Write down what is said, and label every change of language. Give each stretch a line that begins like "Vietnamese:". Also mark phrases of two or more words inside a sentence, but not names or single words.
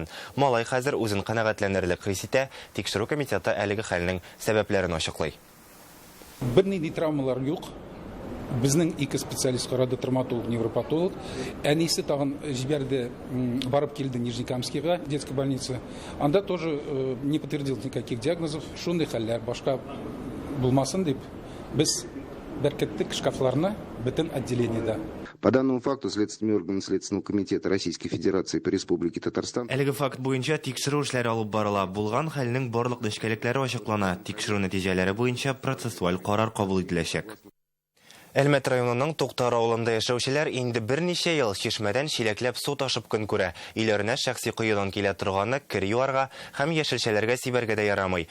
Tatar: Малай хәзер үзен канәгатьләнерлек хис итә. Тикшерү комитеты әлеге хәлнең сәбәпләрен ачыклый. Бернинди травмалар юк. Безнең ике специалист карады, травматолог, невропатолог. Әнисе тагын җибәрде, барып килде Нижнекамскига,
Russian: детская больница. Анда тоже не подтвердил никаких диагнозов.
Tatar: Шундый хәлләр башка булмасын дип, без беркеттек шкафларны бөтен отделениедә.
Russian: По данному факту следственными органами Следственного комитета Российской Федерации по Республике Татарстан.
Tatar: Әлеге факт буенча тикшерү эшләре алып барыла. Булган хәлнең барлык нечкәлекләре ачыклана. Тикшерү нәтиҗәләре буенча процессуаль карар кабул ителәчәк. Әлмәт районының Туктар авылында яшәүчеләр инде берничә ел чишмәдән чиләкләп су ташып көн күрә. Өйләренә шәхси коедан килә торганны кер юарга һәм яшелчәләргә сибәргә дә ярамый.